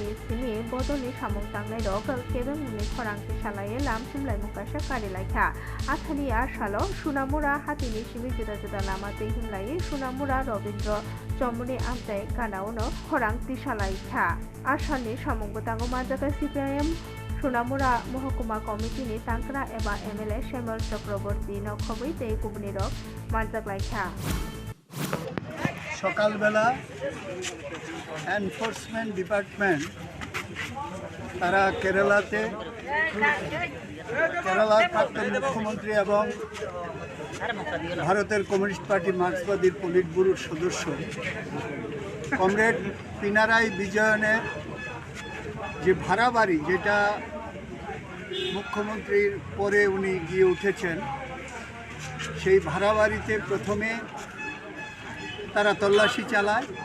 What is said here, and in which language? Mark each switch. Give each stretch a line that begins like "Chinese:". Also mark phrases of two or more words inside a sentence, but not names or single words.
Kok Borok: Sini Bodol ni Samung Tangnai Dog Kebeng ni Khorangti Shalaye Lam Simlai Mukasha Kari Laikha Athani Ashalo Sunamura Hatini Shimi Juda Juda Lama Te Himlai Sunamura Robindro Chomuni Amtai Kanauno Khorangti Shalaikha Ashani Samung Tango Majaka CPIM Sunamura Mohokuma Committee ni Tankra eba MLA Shemal Chakraborty Nokhobai Tei Kubni Rok Manjak Laikha
Bangla: সকালবেলা এনফোর্সমেন্ট ডিপার্টমেন্ট তারা কেরালার প্রাক্তন মুখ্যমন্ত্রী এবং ভারতের কমিউনিস্ট পার্টি মার্ক্সবাদী পলিট ব্যুরোর সদস্য কমরেড পিনারাই বিজয়নের যে ভাড়া বাড়ি, যেটা মুখ্যমন্ত্রীর পরে উনি গিয়ে উঠেছেন, সেই ভাড়া বাড়িতে প্রথমে তারা তল্লাশি চালায়।